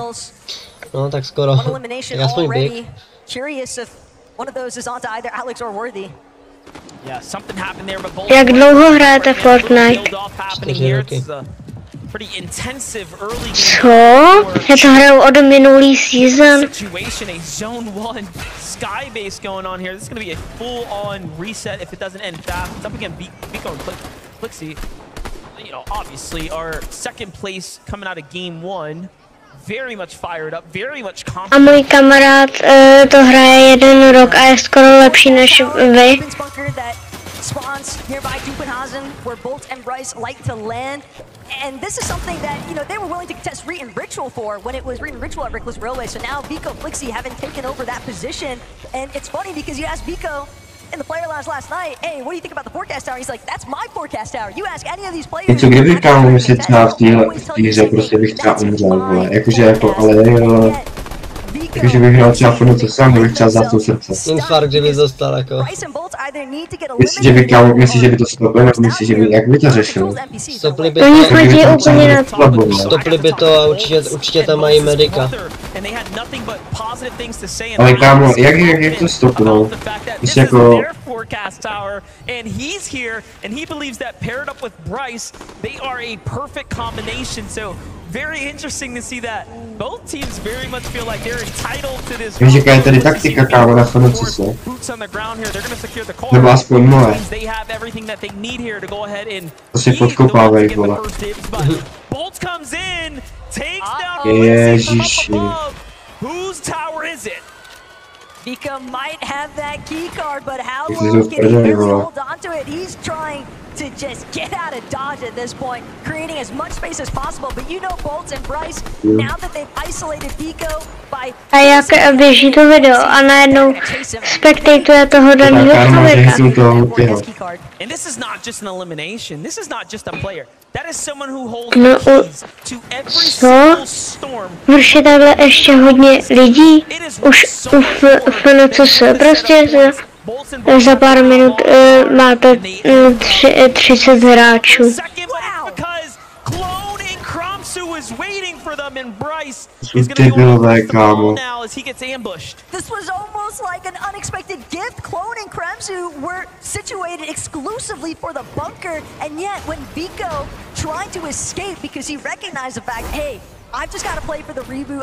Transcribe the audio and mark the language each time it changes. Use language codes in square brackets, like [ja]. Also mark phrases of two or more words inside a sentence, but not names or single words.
[cs] No tak skoro, tak aspoň běh. Jak dlouho hrajete Fortnite? 4 roky. Co? Já to hraju od minulý season. [en] Skybase going on here. This is going to be a full-on reset if it doesn't end fast. It's up again, Biko and Plixie. You know, obviously our second place coming out of game 1. Very much fired up, very much confident. [cs] A můj kamarád to hraje 1 rok a je skoro lepší než vy. [en] And this is something that, you know, they were willing to contest Reed and Ritual for when it was Reed and Ritual at Reckless Railway. So now Biko Flixie haven't taken over that position. And it's funny because you asked Biko in the player lounge last night, hey, what do you think about the forecast tower? He's like, that's my forecast tower. You ask any of these players. [cs] Něco kdyby kámo si třeba v té hře prostě bych třeba umřel, vole, jakože jako, ale jakože bych hrál třeba Fortnite sám, bych třeba záchvěl srdce. Infarkt, že bys dostal jako. Myslíš, že by to stoplo, nebo myslíš, že by, jak by to řešil? Stopli by to, stopli by to a určitě tam mají medika. Ale kámo, jak to stopnou? Myslíš jako... [en] And he's here, and he believes that paired up with Bryce, they are a perfect combination. So very interesting to see that both teams very much feel like they're entitled to this. [cs] Jaká je tady taktika, kámo, na Fortnite? [en] Boots on the ground here. They're going to secure the car. [cs] Nebo aspoň moje. [en] They have everything that they need here to go ahead and [cs] to si podkopávej, vole. [en] Bolt comes in, takes down [cs] Ježiši. [en] Whose tower is it? Biko might have that key card, but how long can he really hold on to it? He's trying to just get out of dodge at this point, creating as much space as possible. But you know, Bolts and Bryce, now that they've isolated Biko by... [cs] A jak běží to video a najednou spektatuje toho daného člověka. [en] And this is not just an elimination. This is not just a player. That is someone who holds keys to every single storm. [cs] Vrši takhle ještě hodně lidí. Už v NÉCO prostě za pár minut máte 30 hráčů. [en] is waiting for them, and Bryce is going to go on now as he gets ambushed. This was almost like an unexpected gift. Clone and Kremzu were situated exclusively for the bunker, and yet when Biko tried to escape because he recognized the fact, hey, I've just got to play for the reboot.